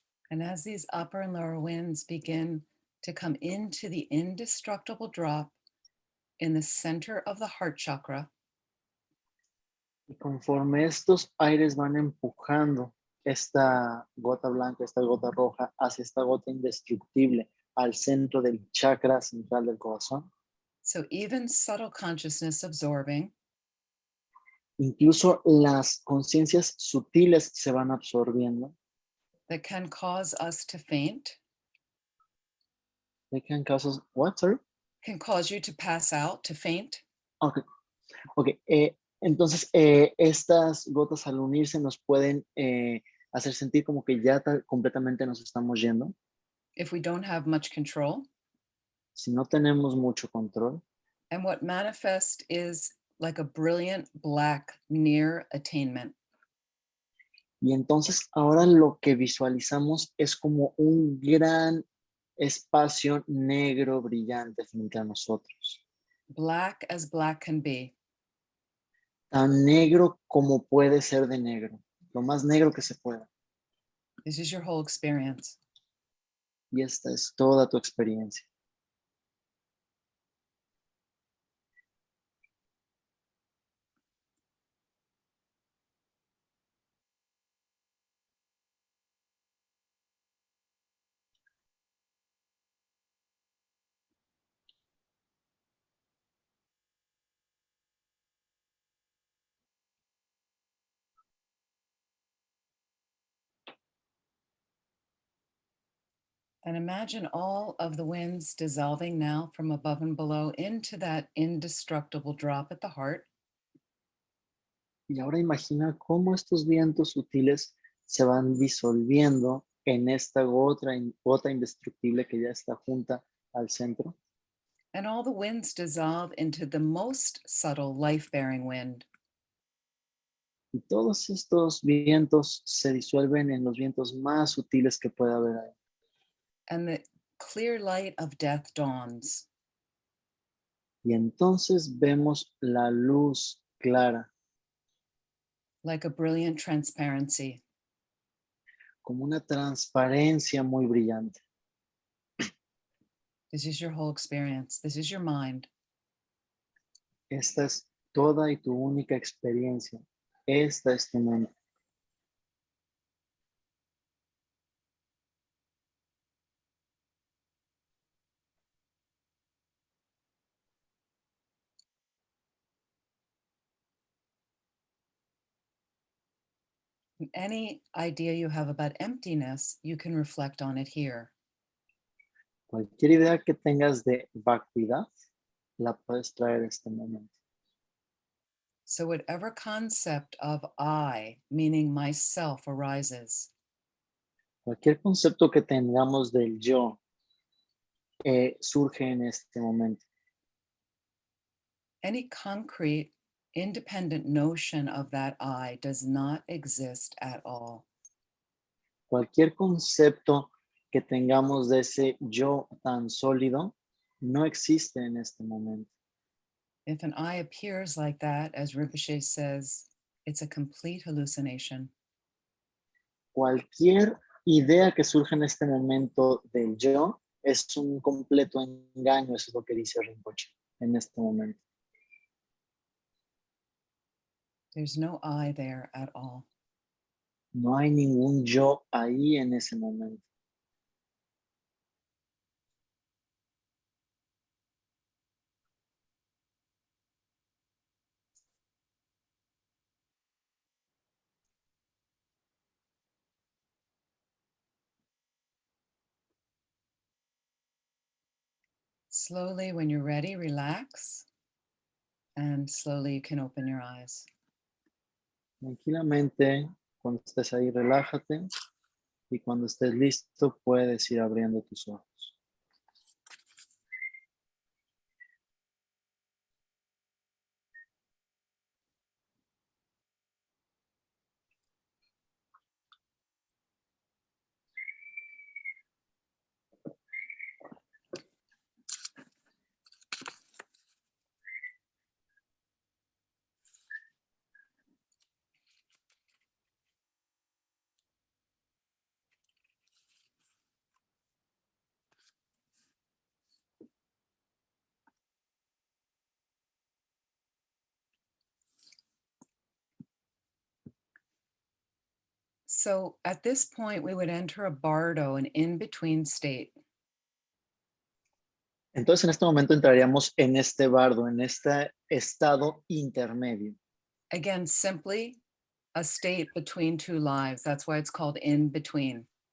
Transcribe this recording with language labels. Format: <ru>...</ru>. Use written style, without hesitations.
<en>And as these upper and lower winds begin to come into the indestructible drop in the center of the heart chakra,</en> <es>Y conforme estos aires van empujando esta gota blanca, esta gota roja, hacia esta gota indestructible, al centro del chakra central del corazón,</es> <en>so even subtle consciousness absorbing,</en> <es>incluso las conciencias sutiles se van absorbiendo.</es> <en>that can cause us to faint, They can cause us, what, sorry? can cause you to pass out, to faint. Okay. Okay.</en> <es>Entonces, estas gotas al unirse nos pueden hacer sentir como que ya completamente nos estamos yendo.</es> <en>If we don't have much control.</en> <es>Si no tenemos mucho control.</es> <en>And what manifests is like a brilliant black near attainment.</en> <es>Y entonces ahora lo que visualizamos es como un gran espacio negro brillante frente a nosotros.</es> <en>Black as black can be.</en> <es>Tan negro como puede ser de negro. Lo más negro que se pueda.</es> <en>This is your whole experience.</en> <es>Y esta es toda tu experiencia.</es> <en>And imagine all of the winds dissolving now from above and below into that indestructible drop at the heart.</en> <es>Y ahora imagina cómo estos vientos sutiles se van disolviendo en esta gota indestructible que ya está junta al centro.</es> <en>And all the winds dissolve into the most subtle life-bearing wind.</en> <es>Y todos estos vientos se disuelven en los vientos más sutiles que pueda haber ahí.</es> <en>And the clear light of death dawns.</en> <es>Y entonces vemos la luz clara.</es> <en>Like a brilliant transparency.</en> <es>Como una transparencia muy brillante.</es> <en>This is your whole experience. This is your mind.</en> <es>Esta es toda y tu única experiencia. Esta es tu mente.</es> <en>Any idea you have about emptiness, you can reflect on it here.</en> <es>Cualquier idea que tengas de vacuidad, la puedes traer a este momento.</es> <en>So whatever concept of I, meaning myself, arises,</en> <es>Cualquier concepto que tengamos del yo surge en este momento.</es> <en>any concrete, independent notion of that I does not exist at all.</en> <es>Cualquier concepto que tengamos de ese yo tan sólido no existe en este momento.</es> <en>If an I appears like that, as Rinpoche says, it's a complete hallucination.</en> <es>Cualquier idea que surge en este momento del yo es un completo engaño, eso es lo que dice Rinpoche en este momento.</es> <en>There's no I there at all.</en> <es>No hay ningún yo ahí en ese momento.</es> <en>Slowly, when you're ready, relax, and slowly you can open your eyes.</en> <es>Tranquilamente, cuando estés ahí, relájate y cuando estés listo puedes ir abriendo tus ojos.</es> <en>So at this point, we would enter a bardo, an in-between state.</en> <es>Entonces en este momento entraríamos en este bardo, en este estado intermedio.</es> <en>Again, simply a state between two lives. That's why it's called in-between.</en>